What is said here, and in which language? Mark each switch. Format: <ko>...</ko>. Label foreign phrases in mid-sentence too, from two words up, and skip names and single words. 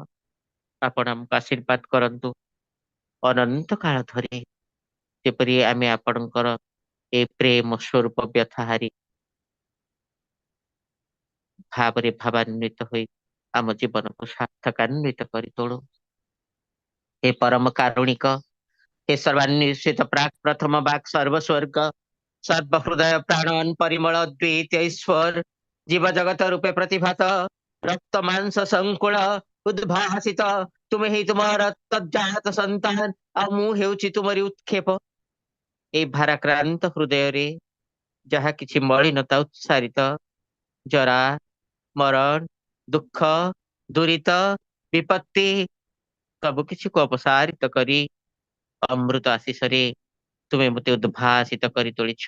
<or>ଆପଣ ଆମକୁ ଆଶୀର୍ବାଦ କରନ୍ତୁ ଅନନ୍ତ କାଳ ଧରି, ଯେପରି ଆମେ ଆପଣଙ୍କର ଏ ପ୍ରେମ ସ୍ୱରୂପ ବ୍ୟଥାହାରୀ ଭାବରେ ଭାବାନ୍ୱିତ ହୋଇ ଆମ ଜୀବନକୁ ସାର୍ଥକାନ୍ୱିତ କରି ତୋଳୁ। ହେ ପରମ କାରୁଣିକ, ହେ ସର୍ବାନ୍ୱେଷିତ ପ୍ରାକ ପ୍ରଥମ ବାକ ସର୍ବସ୍ୱର୍ଗ ସର୍ବହୃଦୟ ପ୍ରାଣନ ପରିମଳ ଦ୍ୱୈତ ଈଶ୍ୱର ଜୀବ ଜଗତ ରୂପେ ପ୍ରତିଭାତ ରକ୍ତ ମାଂସ ସଂକୁଳ ଉଦ୍ଭାସିତ ତୁମ ହିଁ ତୁମର ତଜ୍ଜାତ ସନ୍ତାନ ଆ ମୁଁ ହେଉଛି ତୁମରି ଉତ୍କ୍ଷେପ। ଏ ଭାରାକ୍ରାନ୍ତ ହୃଦୟ ରେ ଯାହା କିଛି ମଳିନତା ଉତ୍ସାରିତ ଜରା ମରଣ ଦୁଖ ଦୁରିତ ବିପତ୍ତି ସବୁ କିଛିକୁ ଅପସାରିତ କରି ଅମୃତ ଆଶିଷରେ ତୁମେ ମୋତେ ଉଦ୍ଭାସିତ କରି ତୋଳିଛ।</or>